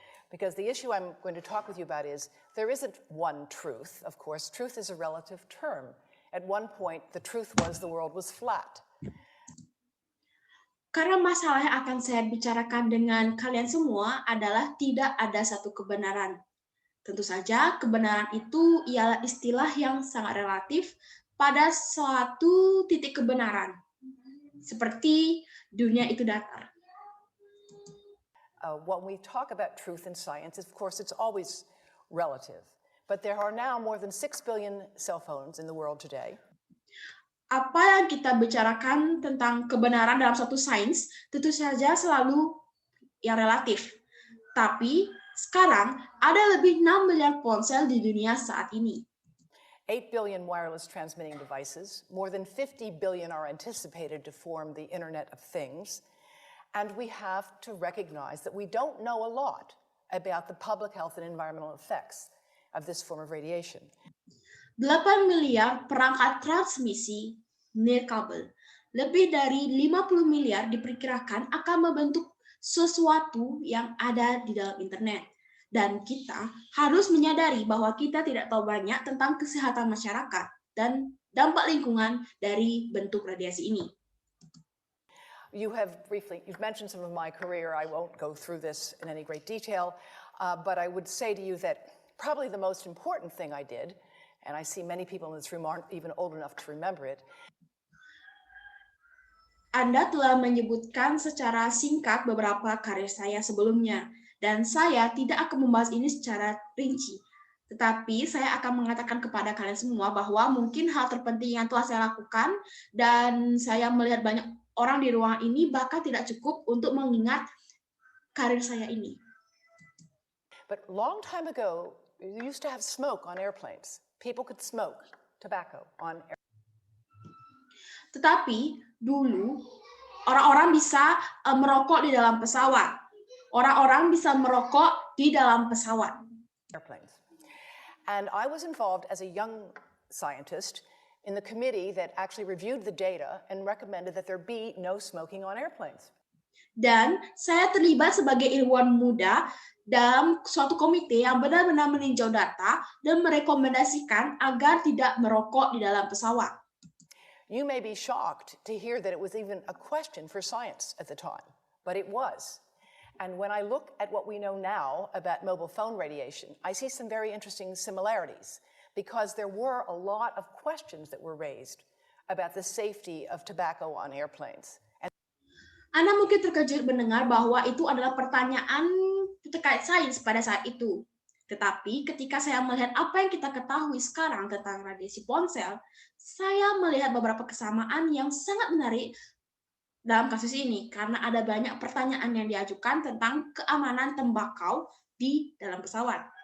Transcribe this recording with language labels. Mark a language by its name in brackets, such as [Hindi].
[English] Because the issue I'm going to talk with you about is there isn't one truth, of course. Truth is a relative term. At one point, the truth was the world was flat. [Indonesian] Karena masalah yang akan saya bicarakan dengan kalian semua adalah tidak ada satu kebenaran. Tentu saja kebenaran itu ialah istilah yang sangat relatif pada suatu titik kebenaran. Seperti dunia itu datar. [English] When we talk about truth in science, of course, it's always relative. But there are now more than 6 billion cell phones in the world today. [Indonesian] Apa yang kita bicarakan tentang kebenaran dalam suatu sains, tentu saja selalu yang relatif. Tapi sekarang ada lebih 6 miliar ponsel di dunia saat ini. [English] 8 billion wireless transmitting devices, more than 50 billion are anticipated to form the Internet of Things. And we have to recognize that we don't know a lot about the public health and environmental effects of this form of radiation. [Indonesian] 8 miliar perangkat transmisi nirkabel. Lebih dari 50 miliar diperkirakan akan membentuk sesuatu yang ada di dalam internet. Dan kita harus menyadari bahwa kita tidak tahu banyak tentang kesehatan masyarakat dan dampak lingkungan dari bentuk radiasi ini. [English] You've mentioned some of my career. I won't go through this in any great detail, but I would say to you that probably the most important thing I did, and I see many people in this room aren't even old enough to remember it. [Indonesian] Anda telah menyebutkan secara singkat beberapa karir saya sebelumnya, dan saya tidak akan membahas ini secara rinci. Tetapi saya akan mengatakan kepada kalian semua bahwa mungkin hal terpenting yang telah saya lakukan, dan saya melihat banyak orang di ruangan ini bahkan tidak cukup untuk mengingat karir saya ini. [English] But long time ago, you used to have smoke on airplanes. People could smoke tobacco on airplanes. [Indonesian] Tetapi dulu orang-orang bisa merokok di dalam pesawat. Orang-orang bisa merokok di dalam pesawat. [English] Airplanes. And I was involved as a young scientist in the committee that actually reviewed the data and recommended that there be no smoking on airplanes. [Indonesian] Dan saya terlibat sebagai ilmuwan muda dalam suatu komite yang benar-benar meninjau data dan merekomendasikan agar tidak merokok di dalam pesawat. [English] You may be shocked to hear that it was even a question for science at the time, but it was. And when I look at what we know now about mobile phone radiation, I see some very interesting similarities, because there were a lot of questions that were raised about the safety of tobacco on airplanes. [Indonesian] Anda mungkin terkejut mendengar bahwa itu adalah pertanyaan terkait sains pada saat itu. Tetapi ketika saya melihat apa yang kita ketahui sekarang tentang radiasi ponsel, saya melihat beberapa kesamaan yang sangat menarik dalam kasus ini, karena ada banyak pertanyaan yang diajukan tentang keamanan tembakau di dalam pesawat.